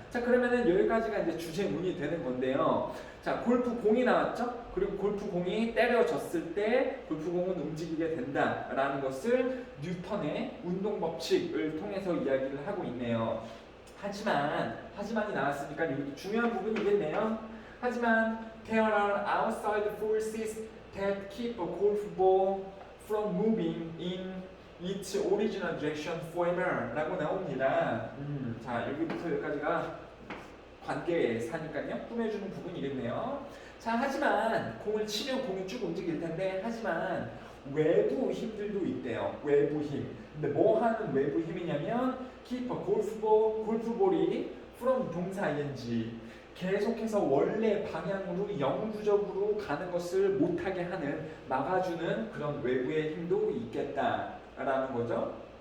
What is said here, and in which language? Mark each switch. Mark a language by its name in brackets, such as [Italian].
[Korean] 자, 그러면은 여기까지가 이제 주제문이 되는 건데요. 자, 골프공이 나왔죠? 그리고 골프공이 때려졌을 때 골프공은 움직이게 된다라는 것을 뉴턴의 운동 법칙을 통해서 이야기를 하고 있네요. 하지만이 나왔으니까 여기도 중요한 부분이겠네요. 하지만 [English] there are outside forces that keep a golf ball from moving in its original direction forever [Korean] 라고 나옵니다. 자, 여기부터 여기까지가 관계사니까요. 꾸며주는 부분이겠네요. 자, 하지만 공을 치면 공이 쭉 움직일 텐데, 하지만 외부 힘들도 있대요. 외부 힘. 근데 뭐 하는 외부 힘이냐면 [English] keep a [Korean] 골프볼이 from 동사 ing 계속해서 원래 방향으로 영구적으로 가는 것을 못하게 하는 막아주는 그런 외부의 힘도 있겠다라는 거죠.